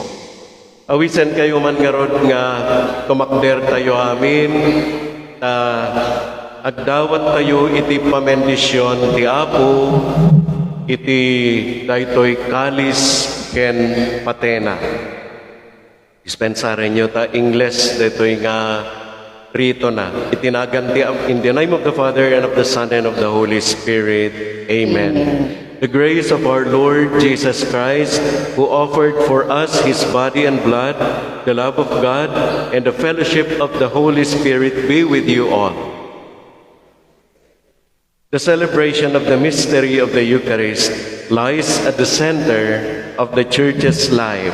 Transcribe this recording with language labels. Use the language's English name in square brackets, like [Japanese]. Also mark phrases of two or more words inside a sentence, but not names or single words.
[Iloko] Awisen kayo man nga rod nga tumakder tayo amin agdawat tayo iti pamendisyon ti Apo iti daytoy kalis ken patena. Dispensaren nyo ta Ingles daytoy nga rito na. Itinagan ti [English] in the name of the Father and of the Son and of the Holy Spirit. Amen. The grace of our Lord Jesus Christ, who offered for us His body and blood, the love of God, and the fellowship of the Holy Spirit be with you all. The celebration of the mystery of the Eucharist lies at the center of the Church's life.